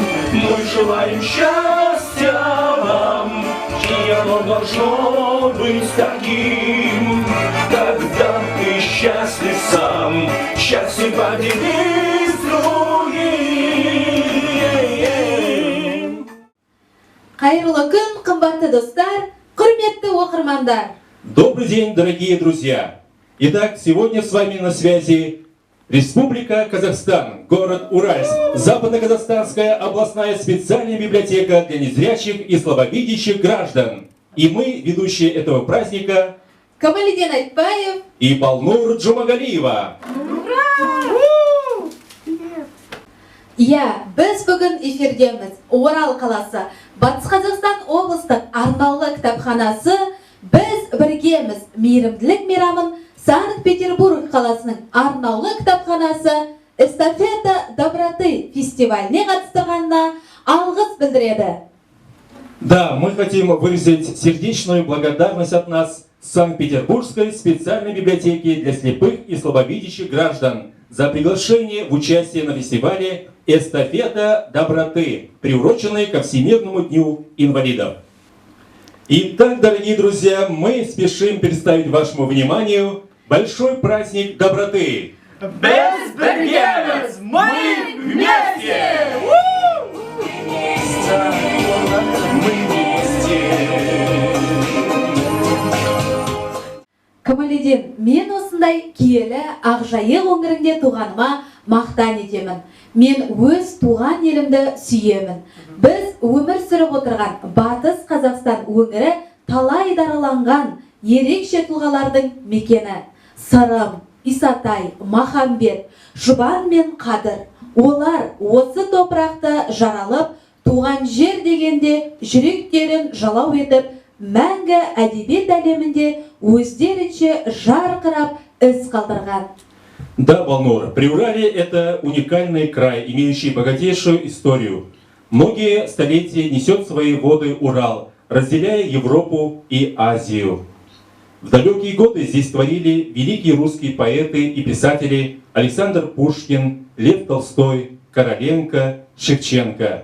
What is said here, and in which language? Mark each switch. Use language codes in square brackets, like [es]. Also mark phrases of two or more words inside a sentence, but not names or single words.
[ru] Мы желаем счастья вам, и оно должно быть таким, когда ты счастлив сам, счастье поделись с другим. [kk] Қайырлы күн, қымбатты достар, құрметті оқырмандар. [ru] Добрый день, дорогие друзья! Итак, сегодня с вами на связи Республика Казахстан, город Уральск, Западно-Казахстанская областная специальная библиотека для незрячих и слабовидящих граждан. И мы, ведущие этого праздника, Камалиден Айтбаев и Балнур Джумагалиева. [kk] Иә, біз бүгін эфирдеміз. Орал қаласы, Батыс Қазақстан облыстық арнаулы кітапханасы, біз біргеміз мейірімділік мейрамын Санкт-Петербург қаласының арнаулы кітапханасы Эстафета доброты фестиваліне қатыстырғанына алғыс білдіреді. [ru] Да, мы хотим выразить сердечную благодарность от нас Санкт-Петербургской специальной библиотеки для слепых и слабовидящих граждан за приглашение в участие на фестивале «Эстафета доброты», приуроченной ко Всемирному дню инвалидов. Итак, дорогие друзья, мы спешим представить вашему вниманию большой праздник доброты. Без барьеров мы вместе! Мы вместе! [kk] Камалиден, мен осындай киелі Ақжайық өңірінде туғаныма мақтан етемін. Мен өз туған елімді сүйемін. Біз өмір сүріп отырған Батыс Қазақстан өңірі талай дараланған ерекше тұлғалардың мекені. Сырым, Исатай, Махамбет, Жұбан мен Қадыр. Олар осы топырақты жаралып, туған жер дегенде жүректерін жалау етіп, мәңгі әдебиет әлемінде өздерінше жарқырап із қалдырған. [ru] Да, Балнур, Приуралье – это уникальный край, имеющий богатейшую историю. Многие столетия несет свои воды Урал, разделяя Европу и Азию. В далекие годы здесь творили великие русские поэты и писатели Александр Пушкин, Лев Толстой, Короленко, Шевченко.